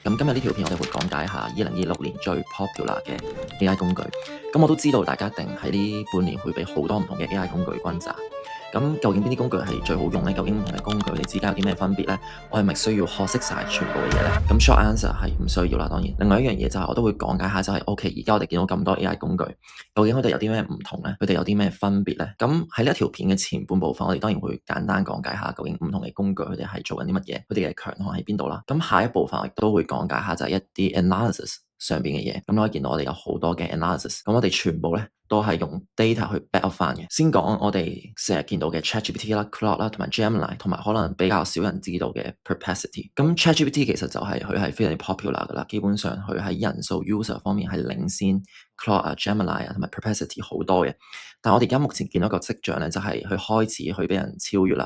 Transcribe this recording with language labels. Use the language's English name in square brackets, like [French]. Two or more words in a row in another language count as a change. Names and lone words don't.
[Cantonese] 咁今日呢條片我哋會講解下2026年最 popular 嘅 AI 工具。咁我都知道大家一定喺呢半年會俾好多唔同嘅 AI 工具轟炸。咁究竟邊啲工具係最好用呢？究竟唔同嘅工具你之間有啲咩分別呢？我係咪需要學識晒全部嘅嘢呢？咁 [English] short answer [Cantonese] 係唔需要啦，當然。另外一樣嘢就係我都會講解下就係，OK，而家我哋見到咁多 AI 工具，究竟佢哋有啲咩唔同呢？佢哋有啲咩分別呢？咁喺呢一條片嘅前半部分，我哋當然會簡單講解下究竟唔同嘅工具佢哋係做緊啲乜嘢，佢哋嘅強項喺邊度啦。咁下一部分我亦都會講解下就係一啲 analysis 上邊嘅嘢。咁你可以見到我哋有好多嘅 analysis，咁我哋全部咧都係用 data 去 [English] back up [Cantonese] 翻嘅。先講我哋成日見到嘅 ChatGPT 啦、Claude 啦、同埋 Gemini，同埋可能比較少人知道嘅 Perplexity。咁 ChatGPT 其實就係佢係非常之 popular 噶啦，基本上佢喺人數 user 方面係領先 Claude 啊、Gemini 啊同埋 Perplexity 好多嘅。但係我哋而家目前見到一個跡象咧，就係佢開始去俾人超越啦。